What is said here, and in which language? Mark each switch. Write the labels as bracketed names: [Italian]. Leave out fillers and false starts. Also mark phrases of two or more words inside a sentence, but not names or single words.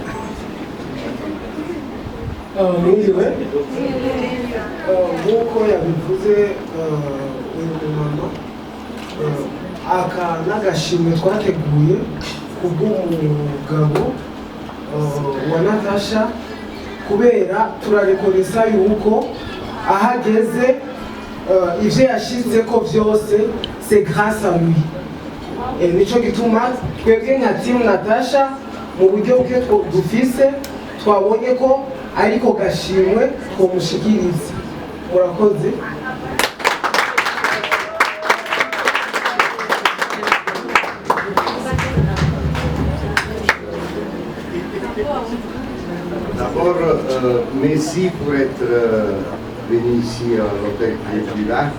[Rundi] mwiriwe nk'uko yabivuze mama aka n'agashimwe twateguye kubw'umugabo wa Natasha kubera turarekonesa yuko ahageze ivyo yashize ko vyose [French] c'est grâce à lui. [Rundi] Nico gituma twebwe nka team Natasha mu buryo bwe dufise twabonye ko ariko gashimwe twomushikiriza. Murakoze. [French] D'abord, merci pour être venu ici à l'hôtel du Lac.